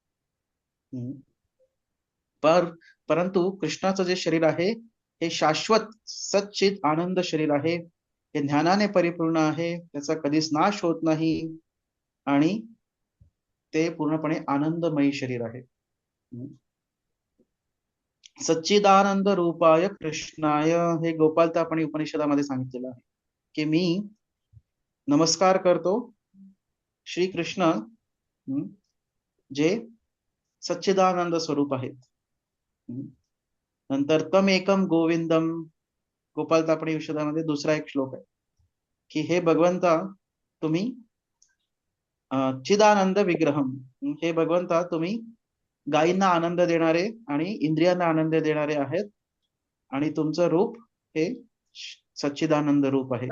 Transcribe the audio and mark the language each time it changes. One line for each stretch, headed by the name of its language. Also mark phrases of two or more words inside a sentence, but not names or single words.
Marathi: परंतु कृष्णाचं जे शरीर आहे हे शाश्वत सच्चित आनंद शरीर आहे, हे ज्ञानाने परिपूर्ण आहे, त्याचा कधीच नाश होत नाही आणि ते पूर्णपणे आनंदमयी शरीर आहे.
Sanskrit: सच्चिदानंद रूपाय कृष्णाय,
Marathi: हे गोपालतापणी उपनिषदामध्ये सांगितलेलं आहे की मी नमस्कार करतो श्री कृष्ण जे सच्चिदानंद स्वरूप आहेत. नंतर
Sanskrit: तम एकम गोविंदम,
Marathi: गोपालतापणी उपनिषदामध्ये दुसरा एक श्लोक आहे की हे भगवंता तुम्ही
Sanskrit: चिदानंद विग्रहम,
Marathi: हे भगवंता तुम्ही गायींना आनंद देणारे आणि इंद्रियांना आनंद देणारे आहेत आणि तुमचं रूप हे सच्चिदानंद रूप आहे.